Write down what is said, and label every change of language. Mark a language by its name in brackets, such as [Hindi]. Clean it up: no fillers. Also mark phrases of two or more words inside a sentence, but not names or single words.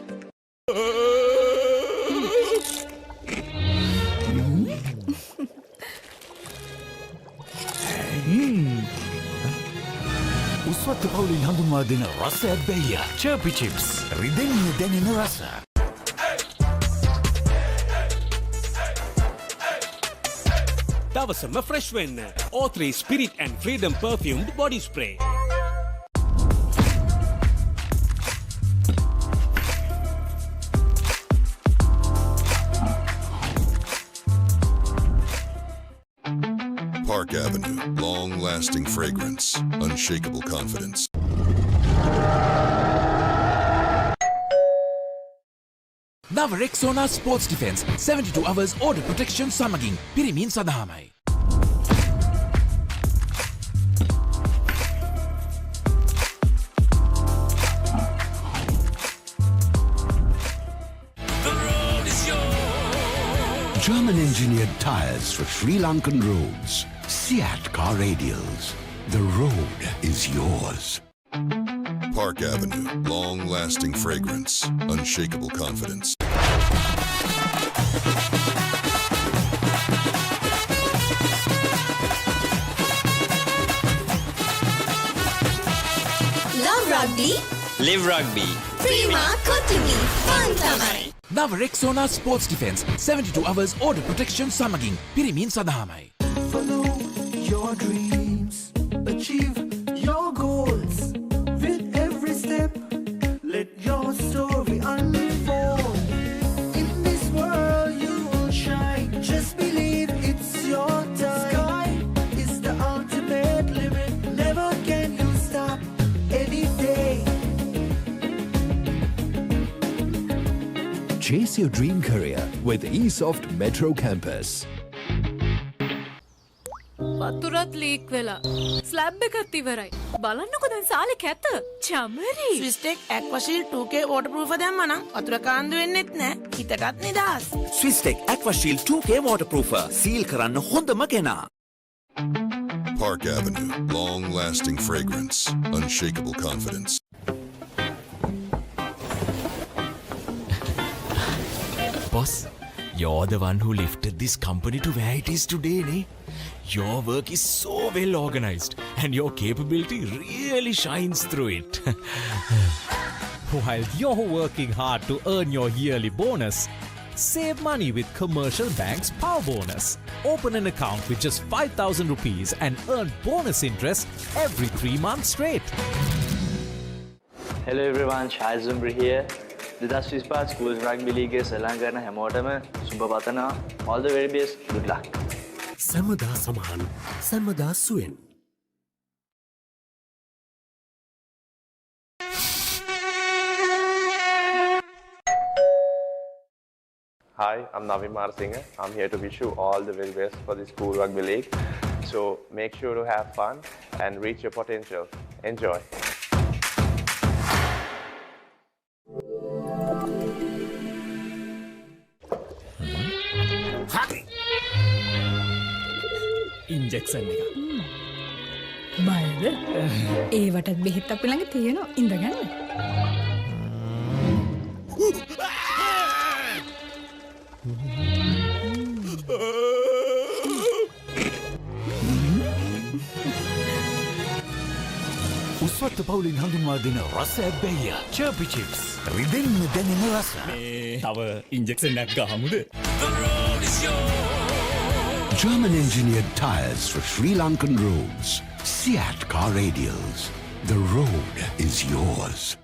[Sinhala] උස්වත්ත පවුලින් හඳුන්වා දෙන රසයක් බැයිය චර්පි චිප්ස් රිදෙන්න දැනෙන රස. දවසම ෆ්‍රෙෂ් වෙන්න [English] O3 Spirit and Freedom perfumed body spray. Park Avenue, long-lasting fragrance, unshakable confidence. [Sinhala] නව රෙක්සෝනා ස්පෝර්ට්ස් ඩිෆෙන්ස් 72 [English] hours order protection [Sinhala] සමගින් පිරිමින් සඳහාමයි. [English] German-engineered tires for Sri Lankan roads. Seat car radials. The road is yours. Park Avenue, long-lasting fragrance, unshakable confidence. Love Rugby. Live Rugby. Prima Kotumi. Fun Tamari. නව රෙක්සෝනා ස්පෝර්ට්ස් ඩිෆෙන්ස් 72 hours order protection සමගින් පිරිමින් සඳහාමයි. Follow your dreams, achieve your goals. With every step, let your story unfold. In this world you will shine. Just believe it's your time. Sky is the ultimate limit. Never can you stop any day. Chase your dream career with eSoft Metro Campus. [Sinhala] වතුරත් ලීක් වෙලා. ස්ලැබ් එකත් ඉවරයි. බලන්නකො දැන් සාලේ කැත. චමරි. ස්විස්ටෙක් ඇක්වාෂීල්ඩ් 2K waterproof දැම්මා නම් වතුර කාන්දු වෙන්නෙත් නෑ. හිතටත් නිදහස්. ස්විස්ටෙක් ඇක්වාෂීල්ඩ් 2K waterproofer සීල් කරන්න හොඳම කෙනා. Park Avenue, long-lasting fragrance, unshakable confidence. [English] Boss, you're the one who lifted this company to where it is today, ne? Your work is so well organized and your capability really shines through it. While you're working hard to earn your yearly bonus, save money with Commercial Bank's Power Bonus. Open an account with just 5,000 rupees and earn bonus interest every 3 months straight. Hello everyone, Shahid Zumbri here. [Sinhala] DTV Schools Rugby League සලංගන හැමෝටම සුබ පතනවා. [English] All the very best. Good luck. [Sinhala] සැමදා සමහන් සැමදා සුවෙන්. [English] Hi, I'm Navin Marsinger. I'm here to wish you all the very best for the School Rugby League. So make sure to have fun and reach your potential. Enjoy. [Sinhala] ඉන්ජෙක්ෂන් එක. බයද? ඒවටත් බෙහෙත් අපි ළඟ තියෙනවා. ඉඳගන්න. උස්වත්ත පවුලින් හඳුන්වා දෙන රසයක් බැයිය චර්පි චිප්ස් රිදෙන්න දැනෙන රස. තව ඉන්ජෙක්ෂන් එකක් ගහමුද? [English] German-engineered tires for Sri Lankan roads. Seat car radials. The road is yours.